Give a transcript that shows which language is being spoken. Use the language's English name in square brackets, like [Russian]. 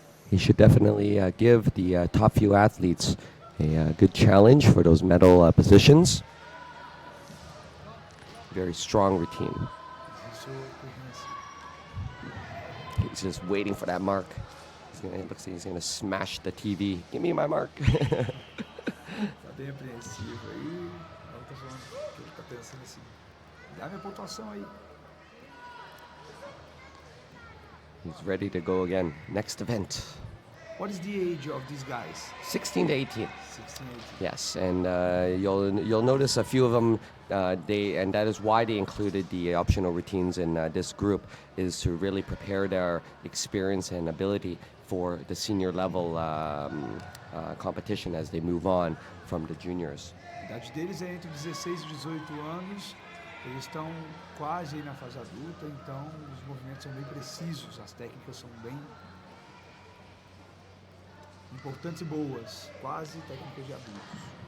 [English] He should definitely give the top few athletes a good challenge for those medal positions. Very strong routine. He's just waiting for that mark. It looks like he's gonna smash the TV. Give me my mark. [Portuguese] Tá bem apreensivo aí. Eu tô falando que ele tá pensando assim. Dá minha pontuação aí. [English] He's ready to go again. Next event. What is the age of these guys? 16 to 18. 16, 18. Yes, and you'll notice a few of them. And that is why they included the optional routines in this group, is to really prepare their experience and ability for the senior level competition as they move on from the juniors. [Portuguese] A idade deles é entre 16 e 18 anos. Eles estão quase aí na fase adulta, então os movimentos são bem precisos, as técnicas são bem importantes e boas, quase técnicas de adultos.